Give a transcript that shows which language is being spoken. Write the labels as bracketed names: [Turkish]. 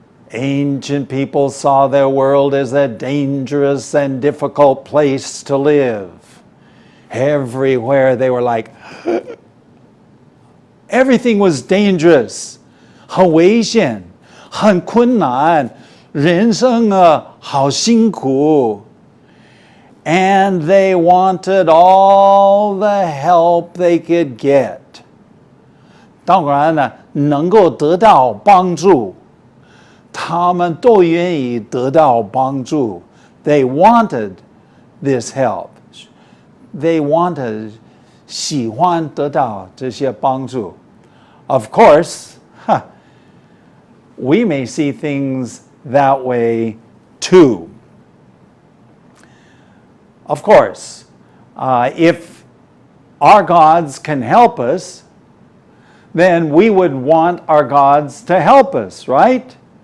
[English] Ancient people saw their world as a dangerous and difficult place to live. Everywhere they were like, everything was dangerous. [Chinese] 很危险，很困难，人生好辛苦。 [English] And they wanted all the help they could get. [Chinese] 当然呢，能够得到帮助。他们都愿意得到帮助。 [English] They wanted this help. They wanted [Chinese] 喜欢得到这些帮助。 [English] Of course, we may see things that way too. Of course, if our gods can help us, then we would want our gods to help us, right?